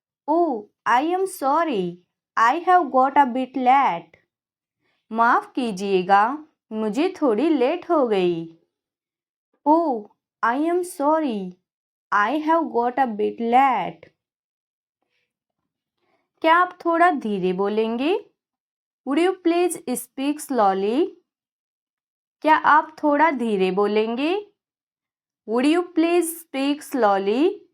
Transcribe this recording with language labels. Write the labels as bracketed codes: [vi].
[en] Oh, I am sorry. I have got a bit late. [hi] माफ कीजिएगा मुझे थोड़ी लेट हो गई। [en] Oh, I am sorry. I have got a bit late. [hi] क्या आप थोड़ा धीरे बोलेंगे? [en] Would you please speak slowly? [hi] क्या आप थोड़ा धीरे बोलेंगे? [en] Would you please speak slowly?